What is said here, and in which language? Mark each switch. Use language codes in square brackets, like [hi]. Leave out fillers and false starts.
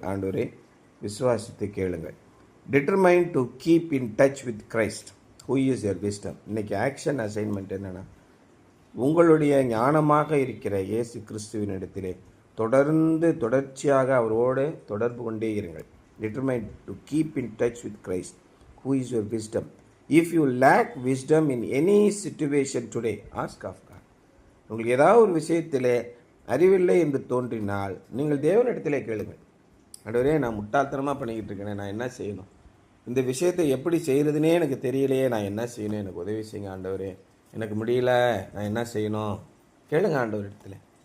[ta] ஆண்டவரை விசுவாசித்து கேளுங்கள். [en] Determine to keep in touch with Christ who is your wisdom. [ta] இன்றைக்கி ஆக்ஷன் அசைன்மெண்ட் என்னென்னா, உங்களுடைய ஞானமாக இருக்கிற இயேசு கிறிஸ்துவின் இடத்திலே தொடர்ச்சியாக அவரோடு தொடர்பு கொண்டே இருங்கள். [en] Determined to keep in touch with Christ, who is your wisdom. If you lack wisdom in any situation today, ask of God. [ta] உங்களுக்கு ஏதாவது ஒரு விஷயத்திலே அறிவில்லை என்று தோன்றினால் நீங்கள் தேவனிடத்திலே கேளுங்கள். ஆண்டவரே, நான் முட்டாள்தனமாக பண்ணிக்கிட்டு இருக்கேனே, நான் என்ன செய்யணும்? இந்த விஷயத்தை எப்படி செய்கிறதுனே எனக்கு தெரியலையே, நான் என்ன செய்யணும்? எனக்கு உதவி செய்யுங்க ஆண்டவரே, எனக்கு முடியல, நான் என்ன செய்யணும்? கேளுங்க ஆண்டவரிடத்தில்.